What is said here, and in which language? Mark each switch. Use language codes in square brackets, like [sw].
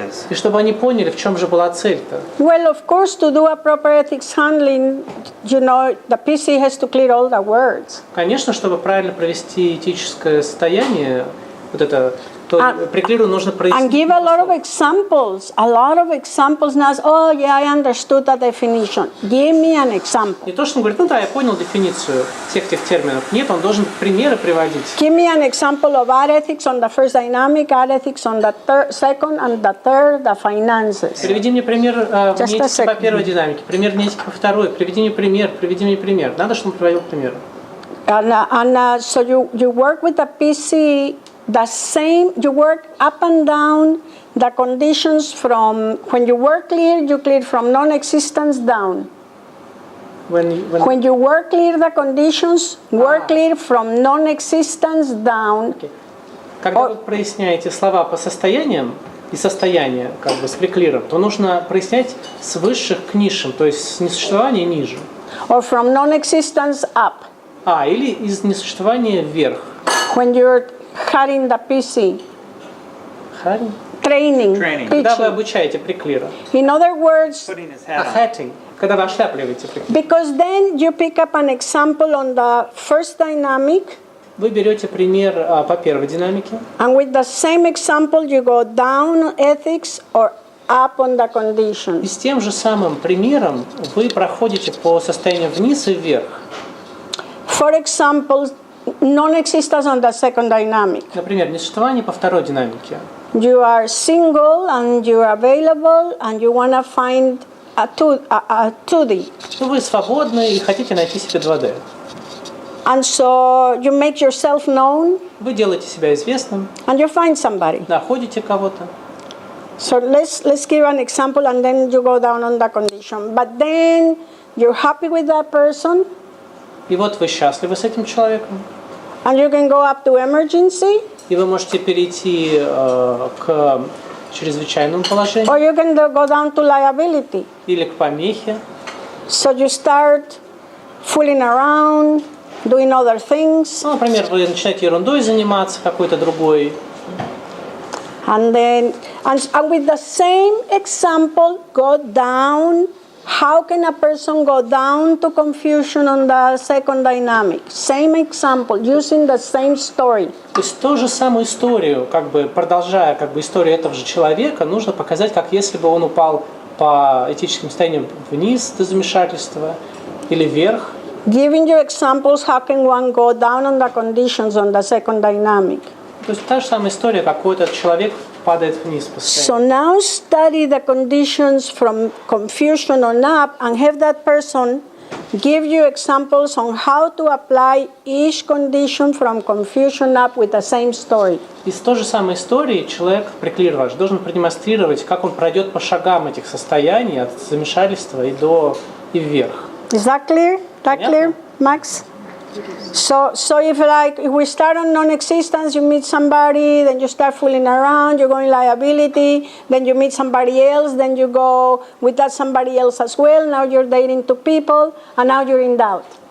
[ru] И чтобы они поняли, в чем же была цель-то. [en] Well, of course, to do a proper ethics handling, the PC has to clear all the words. [ru] Конечно, чтобы правильно провести этическое состояние, вот это, то приклиру нужно прояснить. [en] And give a lot of examples. Now, oh yeah, I understood the definition. Give me an example. [ru] Не то, что он говорит, я понял дефиницию всех этих терминов. Нет, он должен примеры приводить. [en] Give me an example of art ethics on the first dynamic, art ethics on the second, and the third, the finances. [ru] Приведи мне пример неэтики по первой динамике, пример неэтики по второй. Приведи мне пример. Надо, чтобы он приводил примеры. [en] And so you work with the PC. The same, you work up and down the conditions from, when you work clear, you clear from non-existence down. When you work clear the conditions, work clear from non-existence down. Okay. [ru] Когда вы проясняете слова по состояниям и состояние как бы с приклиром, то нужно прояснять с высших к низшим, то есть с несуществования ниже. [en] Or from non-existence up. [ru] Или из несуществования вверх. [en] When you're having the PC. Training. [ru] Когда вы обучаете приклира. [en] In other words, hatting. [ru] Когда вы ошляпливаете приклир. [en] Because then you pick up an example on the first dynamic. [ru] Вы берете пример по первой динамике. [en] And with the same example, you go down ethics or up on the [ru] И [en] conditions. [ru] с тем же самым примером вы проходите по состоянию вниз и вверх. [en] For example, non-existence on the second dynamic. [ru] Например, несуществование по второй динамике. [en] You are single and you are available and you want to find a 2D. [ru] Вы свободны и хотите найти себе 2D. [en] And so you make yourself known [ru] Вы делаете себя известным, [en] and you find somebody. [ru] находите кого-то. [en] So let's give an example and then you go down on the condition. But then you're happy with that person [ru] И вот вы счастливы с этим человеком. [en] and you can go up to emergency [ru] И вы можете перейти к чрезвычайному положению [en] or you can go down to liability. [ru] или к помехе. [en] So you start fooling around, doing other things, [ru] Ну, например, вы начинаете ерундой заниматься, какой-то другой. [en] and with the same example, go down. How can a person go down to confusion on the second dynamic? Same example, using the same story. [ru] То есть ту же самую историю, продолжая историю этого же человека, нужно показать, как если бы он упал по этическим состояниям вниз до замешательства или вверх. [en] Giving you examples, how can one go down on the conditions on the second dynamic? [ru] То есть та же самая история, какой этот человек падает вниз по состоянию. [en] So now study the conditions from confusion on up and have that person give you examples on how to apply each condition from confusion up with the same story. [ru] Из той же самой истории человек, приклир ваш, должен продемонстрировать, как он пройдет по шагам этих состояний от замешательства и вверх. [en] Is that clear? That clear, Max? So if we start on non-existence, you meet somebody, then you start fooling around, you go in liability, then you meet somebody else, then you go with that somebody else as well. Now you're dating two people, and now you're in doubt.